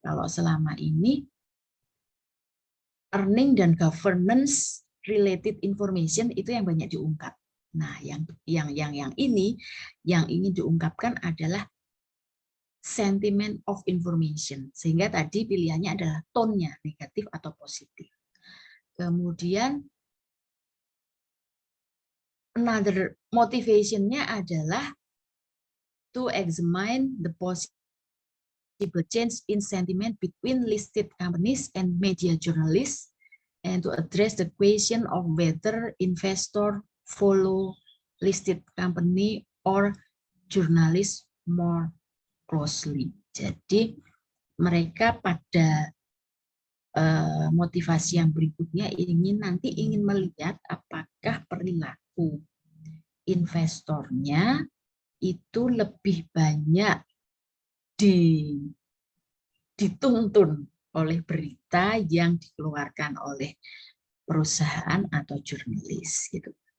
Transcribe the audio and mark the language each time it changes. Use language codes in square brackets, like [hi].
[id] Kalau selama ini earning dan [en] governance related information [id] itu yang banyak diungkap. Nah, yang ini yang ingin diungkapkan adalah [en] sentiment of information. [id] Sehingga tadi pilihannya adalah tone-nya, negatif atau positif. Kemudian [en] another motivation-nya [id] adalah [en] to examine the possible change in sentiment between listed companies and media journalists, and to address the question of whether investor follow listed company or journalists more closely. [id] Jadi mereka pada motivasi yang berikutnya ingin melihat apakah perilaku investornya itu lebih banyak dituntun oleh berita yang dikeluarkan oleh perusahaan atau jurnalis gitu.